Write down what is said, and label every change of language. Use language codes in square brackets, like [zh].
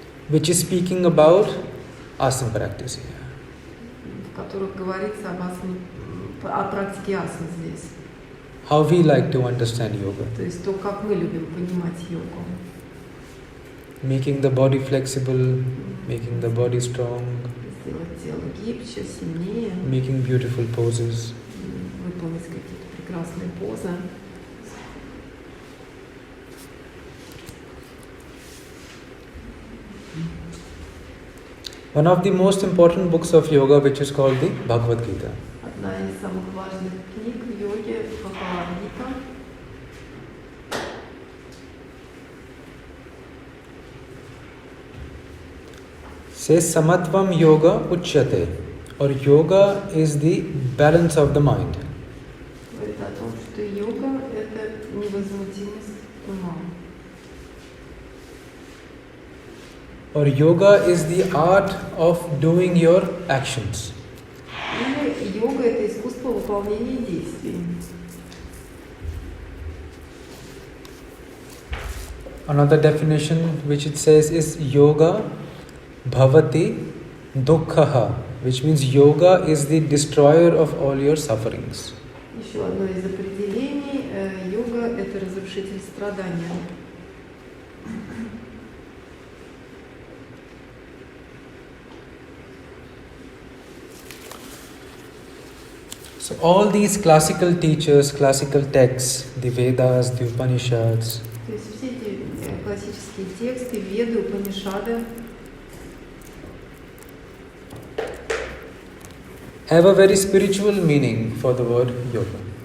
[en] which is speaking about asana practice here. [ru] в которых говорится о практике асаны здесь. [en] How we like to understand yoga. [ru] То есть то, как мы любим понимать йогу. [en] Making the body flexible, making the body strong, [ru] Сделать тело гибче, сильнее, [en] making beautiful poses. [ru] выполнить какие-то прекрасные позы. [en] One of the most important books of yoga, which is called the Bhagavad Gita. [ru] Одна из самых важных книг в йоге — Бхагавад-гита. [en] Says [sa] Samatvam Yoga Uchyate, [en] or yoga is the balance of the mind. [ru] Говорит о том, что йога — это невозмутимость ума. [en] Or yoga is the art of doing your actions. [ru] Или йога — это искусство выполнения действий. [en] Another definition which it says is [sa] yoga bhavati dukkhaha, [en] which means yoga is the destroyer of all your sufferings. [ru] Еще одно из определений — йога — это разрушитель страдания. [en] So all these classical teachers, classical texts, the Vedas, the Upanishads, [ru] То есть все эти классические тексты, Веды, Упанишады [en] have a very spiritual meaning for the word yoga.